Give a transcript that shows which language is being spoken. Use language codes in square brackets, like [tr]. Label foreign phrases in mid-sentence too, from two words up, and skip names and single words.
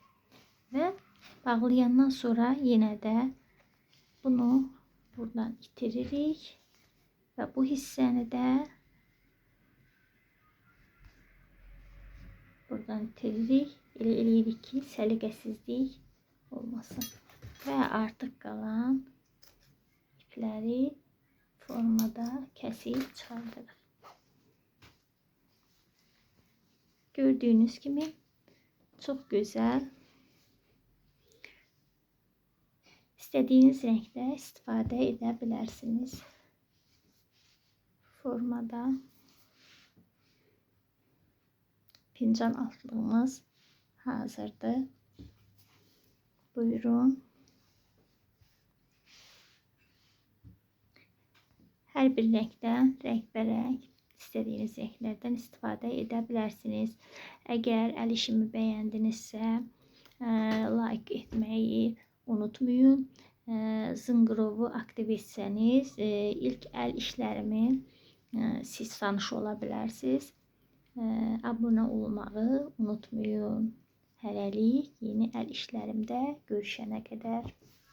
[az] Və bağlayandan sonra yenə də bunu buradan itiririk və bu hissəni də buradan itiririk. Elə eləyirik ki, səliqəsizlik olmasın. Və artıq qalan ipləri formada kəsib çıxardırıq. [tr] Gördüğünüz gibi çok güzel. İstediğiniz renkte istifade edebilirsiniz. [az] Formada fincan altlığımız hazırdır. Buyurun. [tr] Her bir renkten renk istediğiniz renklerden istifade edebilirsiniz. Eğer el işimi beğendinizse like etmeyi unutmayın. [az] Zınqırovu aktiv etsəniz ilk el işlərimi siz tanış olabilirsiniz. Abone olmağı unutmayın. Hələlik yeni el işlərimdə görüşənə qədər.